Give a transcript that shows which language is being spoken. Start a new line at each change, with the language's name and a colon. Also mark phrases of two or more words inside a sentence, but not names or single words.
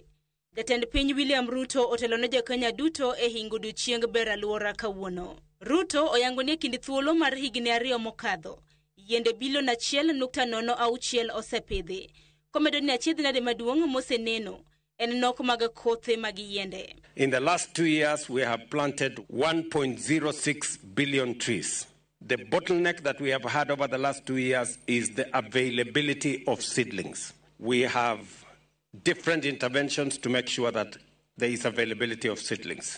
Luo (Kenya and Tanzania): Jatend piny William Ruto otelo ne jo Kenya duto e hingo odiochieng' ber alwora kawuono. Ruto oyango ni kind thuolo mar higni 2 mokadho yiende bilion 1.06 osepidhi, komedo ni achiedhnade maduong' moseneno en nok mag kothe mag yiende.
English: In the last 2 years, we have planted 1.06 billion trees. The bottleneck that we have had over the last 2 years is the availability of seedlings. We have different interventions to make sure that there is availability of seedlings.